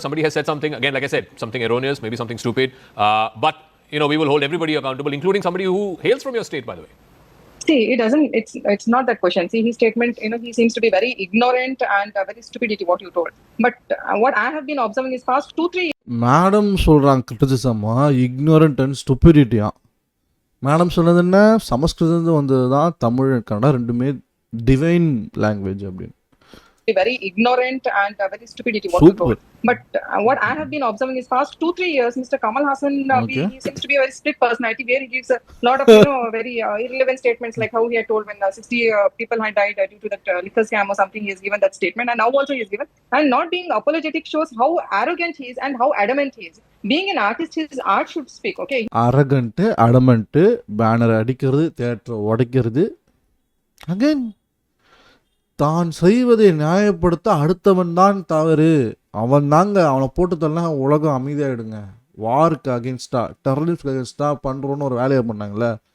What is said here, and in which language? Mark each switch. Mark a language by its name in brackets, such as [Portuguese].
[English] Somebody has said something, again, like I said, something erroneous, maybe something stupid. But, you know, we will hold everybody accountable, including somebody who hails from your state, by the way. See, it doesn't. It's not that question. See, his statement. He seems to be very ignorant and very stupidity. What you told, but what I have been observing is past 2-3 [Tamil] madam சொல்கிறாங்க கிரிட்டிசிசமா [English] Ignorant and ஸ்டூபிடிட்டியா. [Tamil] Madam சொன்னது என்ன, சமஸ்கிருதம் வந்தது தான் தமிழ் கன்னடா ரெண்டுமே divine language அப்படின்னு. [English] very ignorant and very stupidity what you Super. told. But what I have been observing is past 2-3 years, Mr. Kamal Hassan, Okay. he seems to be a very split personality where he gives a lot of very irrelevant statements like how he had told when 60 people had died due to that liquor scam or something. He has given that statement, and now also he has given. And not being apologetic shows how arrogant he is and how adamant he is. Being an artist, his art should speak. Okay. [Tamil] அரகண்ட்டு அடமெண்ட்டு banner அடிக்கிறது தியேட்டரை உடைக்கிறது. Again தான் செய்வதை நியாயப்படுத்த அடுத்தவன் தான் தவறு, அவன் தாங்க அவனை போட்டு தரலாம் உலகம் அமைதியாகிடுங்க. வாருக்கு அகேன்ஸ்டா டெரரிஸ்ட் அகேன்ஸ்டா பண்ணுறோன்னு ஒரு வேலையை பண்ணாங்களே.